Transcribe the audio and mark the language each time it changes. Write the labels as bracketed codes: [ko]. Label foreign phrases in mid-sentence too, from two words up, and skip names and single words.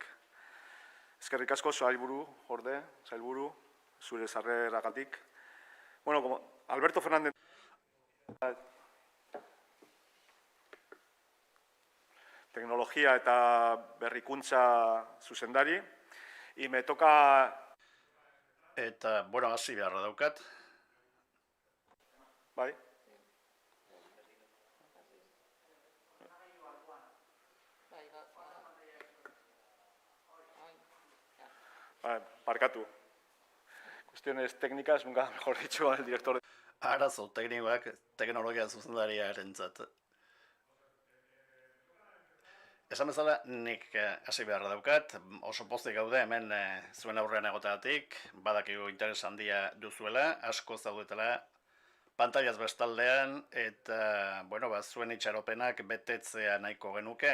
[eu] Eskerrik asko sailburu, zure sarreragatik. [es] Bueno, como [eu] Alberto Fernández teknologia eta berrikuntza zuzendari, [es] y me toca... [eu] Eta, hasi beharra daukat. Bai. Parkatu. [es] Cuestiones técnicas, nunca mejor dicho, el director. [eu] Arazo teknikoak teknologia zuzendariarentzat. Esan bezala, nik hasi beharra daukat, oso pozik gaude hemen zuen aurrean egoteagatik, badakigu interes handia duzuela, asko zaudetela pantailaz bestaldean, eta, zuen itxaropenak betetzea nahiko genuke.